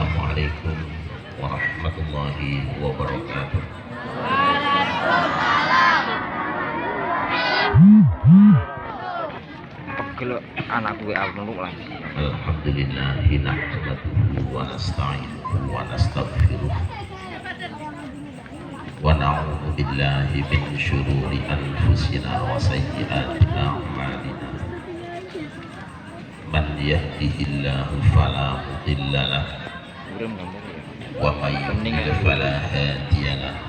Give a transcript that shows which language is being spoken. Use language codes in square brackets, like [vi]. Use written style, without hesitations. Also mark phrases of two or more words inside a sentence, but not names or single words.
[ar] السلام عليكم ورحمة الله وبركاته. [id] Kalau anak gue almuluk lah. [ar] الحمد لله نحمده ونستعينه ونستغفره ونعوذ بالله من شرور أنفسنا وسيئات أعمالنا. من يهده الله فلا مضل له ومن يضلل فلا هادي له.